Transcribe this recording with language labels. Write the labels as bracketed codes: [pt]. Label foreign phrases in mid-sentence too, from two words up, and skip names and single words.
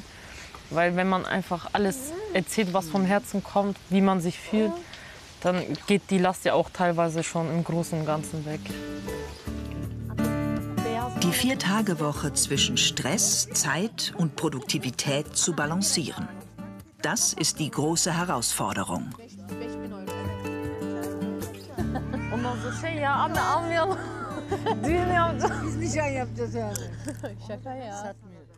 [de] Weil wenn man einfach alles erzählt, was vom Herzen kommt, wie man sich fühlt, dann geht die Last ja auch teilweise schon im Großen und Ganzen weg. Die 4-Tage-Woche zwischen Stress, Zeit und Produktivität zu balancieren. Das ist die große Herausforderung. [tr] Ondan sonra ya abi almayalım. Düğün yapacağız. Biz nişan yapacağız yani. Şaka ya.